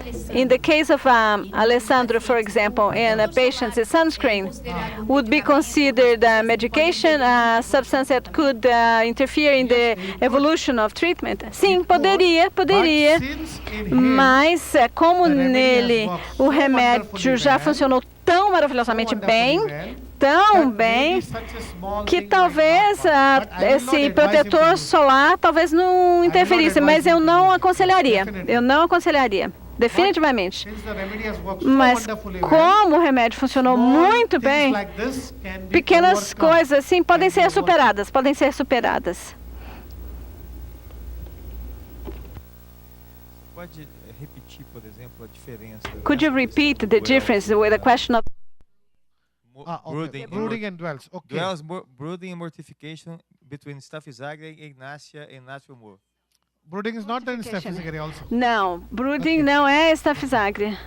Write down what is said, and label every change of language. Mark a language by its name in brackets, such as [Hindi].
[English] In the case of Alessandro, for example, and a patient's sunscreen would be considered a medication, a substance that could interfere in the evolution of treatment? [Portuguese] Sim, poderia. Mas como nele o remédio já funcionou tão maravilhosamente bem, tão bem que talvez esse protetor solar talvez não interferisse, mas eu não aconselharia. Eu não aconselharia, definitivamente. Mas como o remédio funcionou muito bem, pequenas coisas assim podem ser superadas, podem ser superadas. Pode repetir, por exemplo, a diferença? [English] Could you repeat the difference with the question of brooding and dwells? Okay. Dwells, brooding and mortification between Staphysagria, Ignatia and natural moor. Brooding is not done in Staphysagria also. [Portuguese] Não, brooding não é Staphysagria.